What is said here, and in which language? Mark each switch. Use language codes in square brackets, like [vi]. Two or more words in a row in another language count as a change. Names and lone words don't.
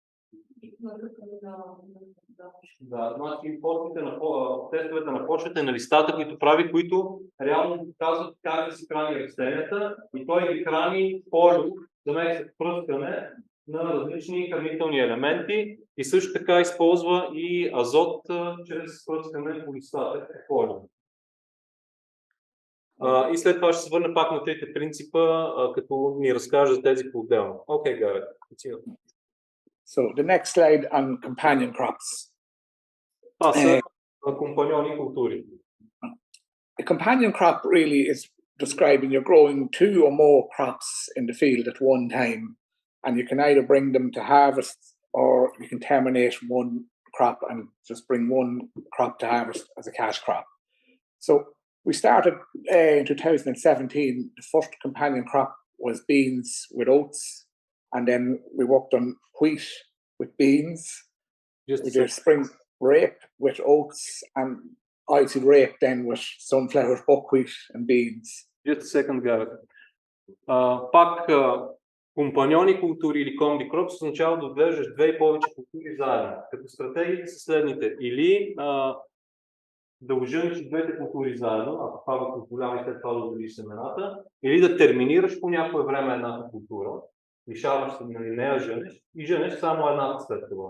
[bg] Да, значи тестовете на почвата и на листата, които прави, които реално показват как да се храни растенията, и той ги храни полю, замества пръскане на различни хранителни елементи, и също така използва и азот чрез пръскане по листата, полю. И след това ще се върне пак на трите принципа, като ни разкаже за тези по-отделно. Окей, Гарет. [en] So the next slide on companion crops. [bg] Компаньони култури. [en] A companion crop really is describing you're growing two or more crops in the field at one time, and you can either bring them to harvest or you can terminate one crop and just bring one crop to harvest as a cash crop. So We started in 2017. The first companion crop was beans with oats, and then we worked on wheat with beans. We did spring rape with oats, and IC rape then with sunflowers, buckwheat, and beans. Just a second, Gareth. [bg] Пак компаньони култури или [en] combi crops [bg] означава да отглеждаш две и повече култури заедно. Като стратегиите са следните. Или да ожениш двете култури заедно, ако това го позволява и след това да отделиш семената, или да терминираш по някое време едната култура, лишаваш се, нали, не я женеш и женеш само едната след това.